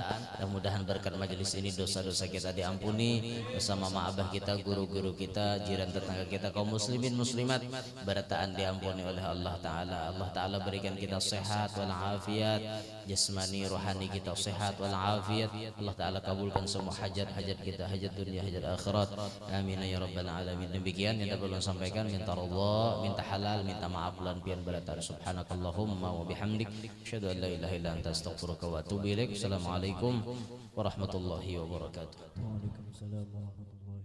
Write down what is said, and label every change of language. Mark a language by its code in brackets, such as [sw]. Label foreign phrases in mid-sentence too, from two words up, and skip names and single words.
[bjn] Mudah-mudahan berkat majelis ini dosa-dosa kita diampuni, bersama abah kita, guru-guru kita, jiran tetangga kita, kaum muslimin muslimat berataan diampuni oleh Allah Ta'ala. Allah Ta'ala berikan kita sehat wal afiat jasmani rohani kita sehat wal afiat. Allah Ta'ala kabulkan semua hajat-hajat kita, hajat dunia, hajat akhirat. [ar] آمين يا رب العالمين. [bjn] Demikian yang dapat ulun sampaikan. Minta Allah, minta halal, minta maaf lan pian berataan. [ar] سبحانك اللهم وبحمدك أشهد أن لا إله إلا أنت أستغفرك وأتوب إليك. السلام عليكم ورحمة الله وبركاته. وعليكم السلام ورحمة الله وبركاته.